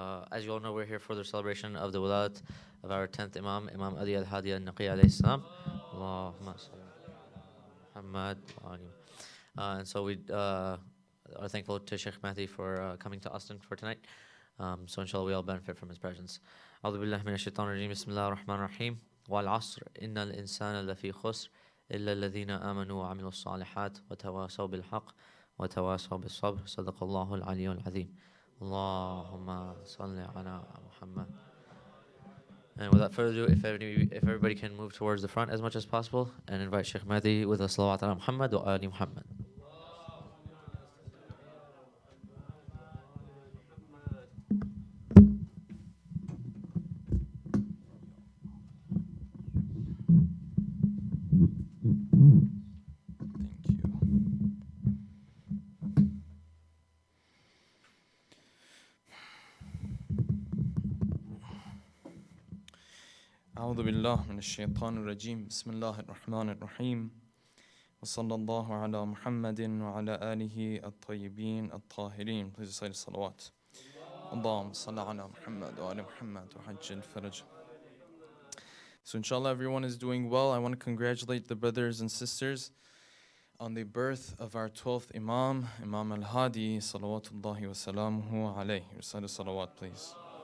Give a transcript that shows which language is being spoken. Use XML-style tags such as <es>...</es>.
<en>As you all know, we're here for the celebration of the wilayat of our 10th Imam, Imam Ali al-Hadi al-Naqi alayhi salam.</en> <ar>Allahumma salli ala Muhammad wa ali.</ar> <en>And so we are thankful to Sheikh Mahdi for coming to Austin for tonight. So inshallah we all benefit from his presence.</en> <ar>أعوذ بالله من الشيطان الرجيم بسم الله الرحمن الرحيم والعصر إن الإنسان لفي خسر إلا الذين آمنوا وعملوا الصالحات وتواصوا بالحق وتواصوا بالصبر صدق الله العلي العظيم. Allahumma salli ala Muhammad.</ar> <en>And without further ado, if everybody can move towards the front as much as possible and invite Sheikh Mahdi with a</en> <ar>salawat ala Muhammad wa ali Muhammad. أعوذ بالله من الشيطان الرجيم بسم الله الرحمن الرحيم وصلى الله على محمد وعلى آله الطيبين الطاهرين.</ar> <en>Please recite الصلوات.</en> <ar>اللهم صل على محمد وعلى محمد وعجل فرج.</ar> <en>So inshallah everyone is doing well. I want to congratulate the brothers and sisters on the birth of our 12th Imam, Imam al-Hadi</en> <ar>salawatullahi wa salamuhu alayhi.</ar> <en>Recite the salawat please.</en>